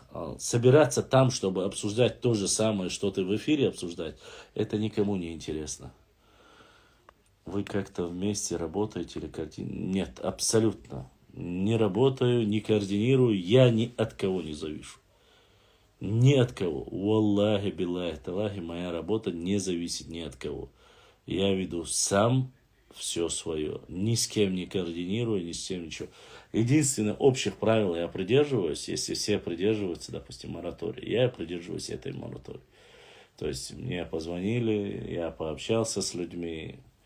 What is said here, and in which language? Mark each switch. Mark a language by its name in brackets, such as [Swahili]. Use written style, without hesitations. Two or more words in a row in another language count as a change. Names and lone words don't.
[Russian] Собираться там, чтобы обсуждать то же самое, что ты в эфире обсуждать, это никому не интересно. Вы как-то вместе работаете или Нет, абсолютно. Не работаю, не координирую, я ни от кого не завишу. Ни от кого. [Arabic] والله، بالله، تالله, [Russian] моя работа не зависит ни от кого. Я веду сам все свое. Ни с кем не координирую, ни с кем ничего. Единственное, общих правил я придерживаюсь. Если все придерживаются, допустим, моратория, я придерживаюсь этой моратории. То есть мне позвонили, я пообщался с людьми.